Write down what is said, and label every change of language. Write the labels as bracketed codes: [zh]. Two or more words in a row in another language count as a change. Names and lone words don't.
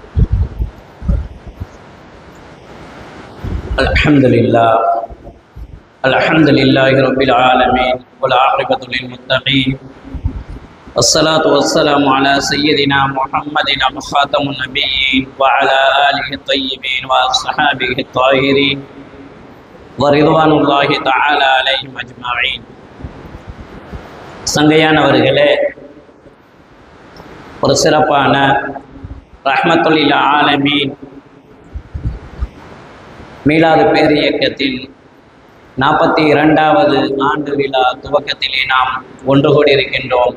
[ar] الحمد لله رب العالمين والعاقبة للمتقين والصلاة والسلام على سيدنا محمد خاتم النبيين وعلى آله الطيبين وأصحابه الطاهرين ورضوان الله تعالى عليهم أجمعين. [ta] சங்கையானவர்களே, ஒரு சிறப்பான ரஹ்மத்துல் லில் ஆலமீன் மீலாது பேர் இயக்கத்தின் 42வது ஆண்டு விழா துவக்கத்திலே நாம் ஒன்று கூடியிருக்கின்றோம்.